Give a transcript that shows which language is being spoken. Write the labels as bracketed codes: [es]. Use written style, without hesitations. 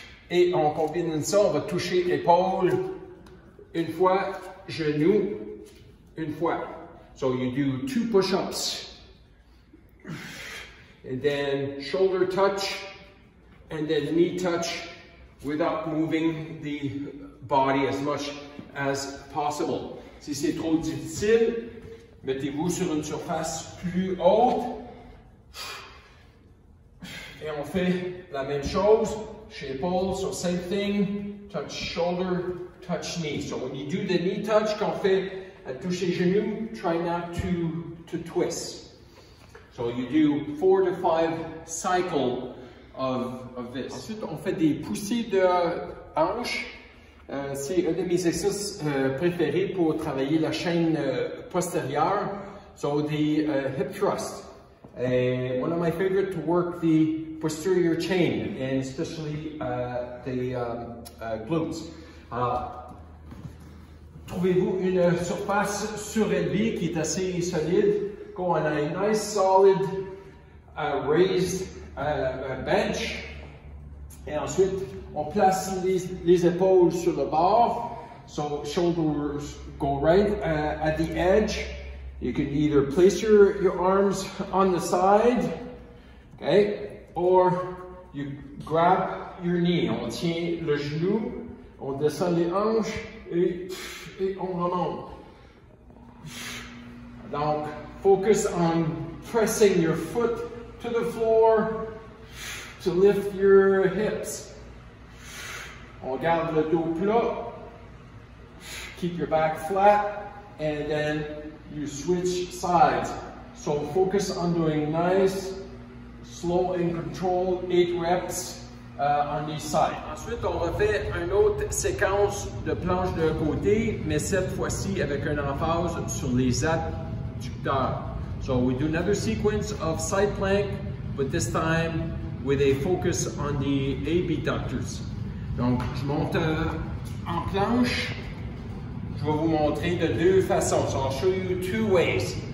[fr] Et on combine ça, on va toucher épaule une fois, genou une fois. [en] So you do 2 push-ups. And then shoulder touch, and then knee touch without moving the body as much as possible. [fr] Si c'est trop difficile, mettez-vous sur une surface plus haute. Et on fait la même chose. Chez épaule, [en] so same thing, touch shoulder, touch knee. So when you do the knee touch, [fr] quand on fait toucher genou, [en] try not to twist. So you do 4 to 5 cycles of this. [fr] Ensuite, on fait des poussées de hanches. C'est un de mes exercices préférés pour travailler la chaîne postérieure. [en] So the hip thrust. One of my favorite to work the posterior chain, and especially the glutes. [fr] Trouvez-vous une surface surélevée qui est assez solide. [en] Go on a nice solid raised bench. [fr] Et ensuite, on place les épaules sur le bord. [en] So shoulders go right at the edge. You can either place your arms on the side, okay, or you grab your knee. [fr] On tient le genou, on descend les hanches et on remonte. [en] Donc, focus on pressing your foot to the floor to lift your hips. [fr] On garde le dos plat. [en] Keep your back flat, and then you switch sides. So focus on doing nice, slow and controlled 8 reps on each side. [fr] Ensuite, on refait une autre séquence de planche de côté, mais cette fois-ci avec une emphase sur les adducteurs. [en] So we do another sequence of side plank, but this time with a focus on the abductors. [fr] Donc, je monte en planche. Je vais vous montrer de deux façons. [en] So I'll show you 2 ways.